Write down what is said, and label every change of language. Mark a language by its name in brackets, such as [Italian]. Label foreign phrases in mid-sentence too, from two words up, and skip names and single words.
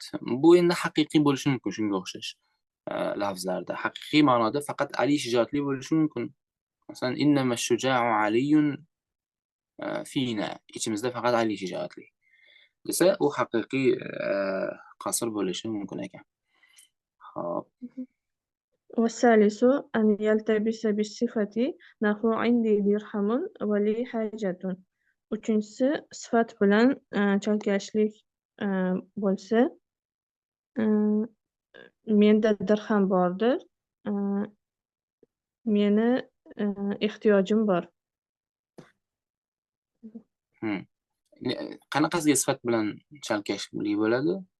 [Uzbek] Bu endi haqiqiy bo'lishi mumkin shunga o'xshash lafzlarda. Haqiqiy ma'noda faqat Ali shijoatli bo'lishi mumkin. Masalan, [Arabic] إنما شجاع علي فينا. [Uzbek] Ichimizda faqat Ali shijoatli. Desa, u haqiqiy qasr bo'lishi mumkin ekan. Xo'p. [Arabic] والثالث أن يلتبس بالصفة، نحو عندي درهم ولي حاجة. [Uzbek] Uchinchisi sifat bilan chalkashlik bo'lsa, menda dirham bordir, meni ehtiyojim bor. Qanaqasiga sifat bilan chalkashlik bo'ladi?